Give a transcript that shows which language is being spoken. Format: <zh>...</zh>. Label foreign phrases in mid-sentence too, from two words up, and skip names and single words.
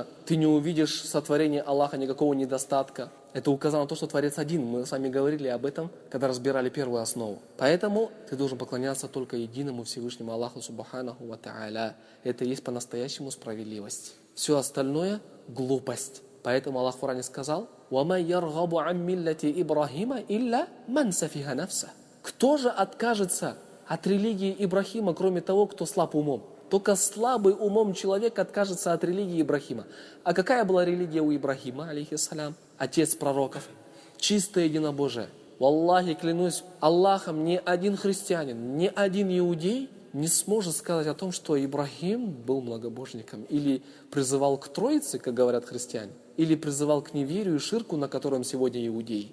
<ru>Ты не увидишь в сотворении Аллаха никакого недостатка. Это указано на то, что Творец один. Мы с вами говорили об этом, когда разбирали первую основу. Поэтому ты должен поклоняться только единому Всевышнему Аллаху</ru> <ar>سبحانه وتعالى.</ar> <ru>Это и есть по-настоящему справедливость. Все остальное – глупость. Поэтому Аллах в Коране сказал:</ru> <ar>«ومن يرغب عن ملة إبراهيم إلا من سفه نفسه».</ar> <ru>Кто же откажется от религии Ибрахима, кроме того, кто слаб умом? Только слабый умом человек откажется от религии Ибрахима. А какая была религия у Ибрахима, алейхиссалям? Отец пророков. Чистое единобожие. Валлахи, клянусь Аллахом, ни один христианин, ни один иудей не сможет сказать о том, что Ибрахим был многобожником, или призывал к Троице, как говорят христиане, или призывал к неверию и ширку, на котором сегодня иудеи.</ru>